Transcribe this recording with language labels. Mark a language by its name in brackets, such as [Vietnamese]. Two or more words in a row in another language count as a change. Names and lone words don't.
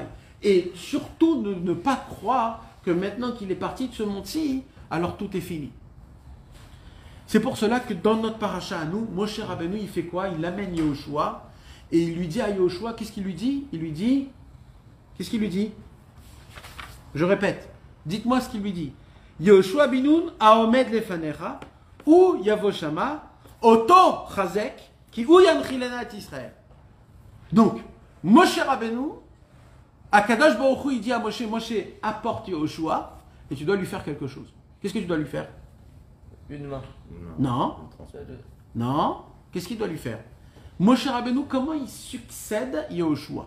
[French] Et surtout ne pas croire que maintenant qu'il est parti de ce monde-ci, alors tout est fini. C'est pour cela que dans notre paracha à nous, Moshe Rabbeinu, il fait quoi? Il amène Yehoshua et il lui dit à Yehoshua, qu'est-ce qu'il lui dit? Qu'est-ce qu'il lui dit? Je répète, dites-moi ce qu'il lui dit. [Hebrew] יהושע בן נון העומד לפניך הוא יבא שמה אתו חזק כי הוא ינחלנה את ישראל. [French] Donc, Moshe Rabbeinu, [Hebrew] הקדוש ברוך הוא, [French] il dit à Moshe, apporte Yehoshua et tu dois lui faire quelque chose. Qu'est-ce que tu dois lui faire? Une main. Non. Non. Qu'est-ce qu'il doit lui faire? Moshe Rabbeinu, comment il succède Yehoshua?